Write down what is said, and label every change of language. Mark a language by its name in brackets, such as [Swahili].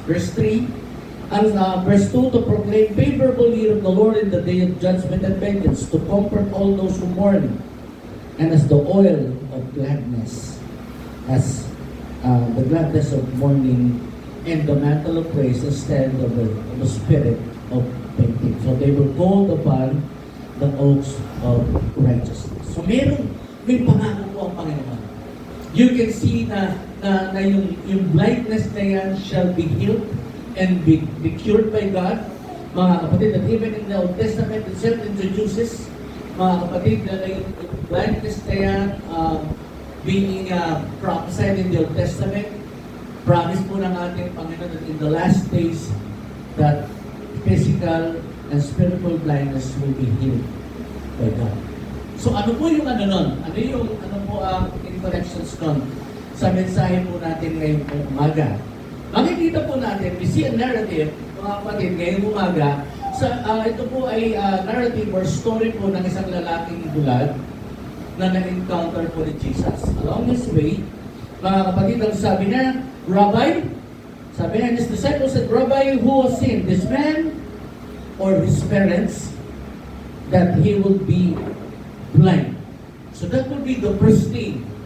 [English] Verse 3, and verse 2, to proclaim favorable year of the Lord in the day of judgment and vengeance, to comfort all those who mourn, and as the oil of gladness, as the gladness of mourning, and the mantle of praise instead of the spirit of fainting. So they will hold upon the oaks of righteousness. [Filipino] So may pangako po ang Panginoon. [English] You can see [Filipino] na yung [English] blindness [Filipino] na yan [English] shall be healed and be cured by God. Mga kapatid, that even in the Old Testament itself introduces, [Filipino] mga kapatid, [English] na yung blindness na yan being prophesied in the Old Testament, promise po ng ating Panginoon that in the last days, that physical and spiritual blindness will be healed by God. [Filipino] So ano po yung nun? Ano po ang interactions nun sa mensahe po natin ngayong umaga? Makikita po natin, [English] we see a narrative, [Filipino] mga kapatid, ngayong umaga, ito po ay [English] narrative or story [Filipino] po ng isang lalaking bulag na na-encounter po ni Jesus. [English] Along his way, [Filipino] mga kapatid, ang sabi na, [English] Rabbi, sabi na, his disciples said, Rabbi, who has sinned, this man or his parents, that he will be blind? So that would be the first thing.